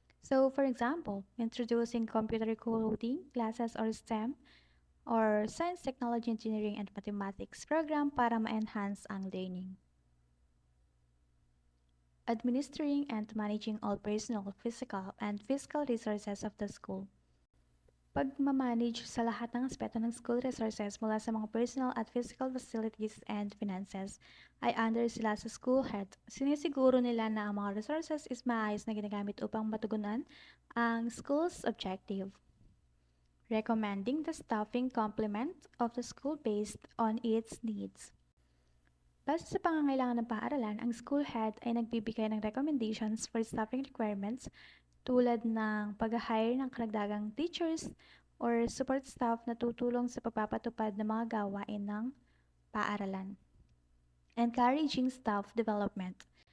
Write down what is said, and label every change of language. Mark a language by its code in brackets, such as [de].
[en] So, for example, introducing computer coding classes or STEM or Science, Technology, Engineering, and Mathematics program [tl] para ma-enhance ang [en] learning. Administering and managing all personal, physical, and fiscal resources of the school. [tl] Pagmamanage sa lahat ng aspeto ng school resources mula sa mga personal at physical facilities and finances ay under sila sa school head. Sinisiguro nila na ang mga resources is maayos na ginagamit upang matugunan ang school's objective. [en] Recommending the staffing complement of the school based on its needs. [tl] Base sa pangangailangan ng paaralan, ang school head ay nagbibigay ng recommendations [en] for staffing requirements [tl] tulad ng pag-hire ng karagdagang teachers or support staff na tutulong sa pagpapatupad ng mga gawain ng paaralan. [en] Encouraging staff development.